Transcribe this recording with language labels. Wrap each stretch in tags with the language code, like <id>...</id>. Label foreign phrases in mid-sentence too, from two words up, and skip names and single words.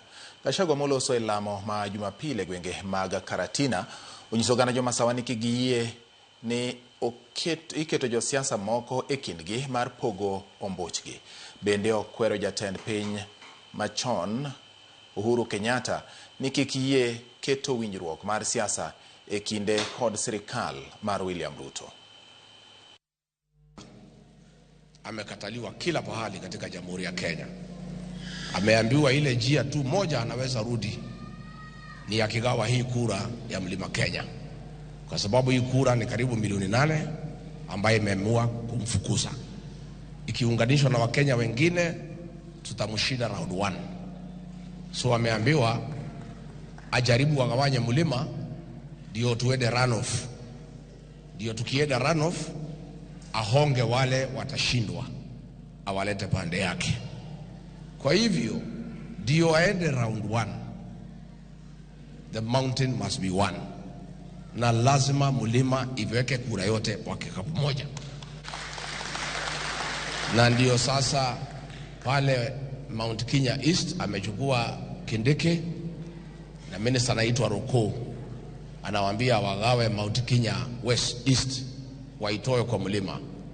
<luo>Gachagua moloso e lamo ma Jumapili gwenge mag Karatina onyiso ganda jomasawa ni kigiyie ni iketo josiasa moko e kindgi mar pogo ombuchgi. Bende okwero jatend piny machon Uhuru Kenyatta ni kikiyie keto winjruok mar siasa e kinde kod sirikal mar William Ruto.</luo> <sw>Amekataliwa kila pahali katika Jamhuri ya Kenya. Ameambiwa ile njia tu moja anaweza rudi ni akigawa hii kura ya Mlima Kenya, kwa sababu hii kura ni karibu milioni 8 ambaye imeamua kumfukuza. Ikiunganishwa na Wakenya wengine tutamshinda round 1. So ameambiwa ajaribu wagawanye mlima ndio tuende runoff. Ndio tukienda runoff ahonge wale watashindwa awalete pande yake. Kwa hivyo ndio aende round 1.</sw> <en>The mountain must be one.</en> <sw>Na lazima mlima iweke kura yote kwa kikapu moja. Na ndio sasa pale Mount Kenya East amechukua Kindiki na minister anaitwa Roko, anawaambia wagawe Mount Kenya West East waitoe kwa mlima.</sw>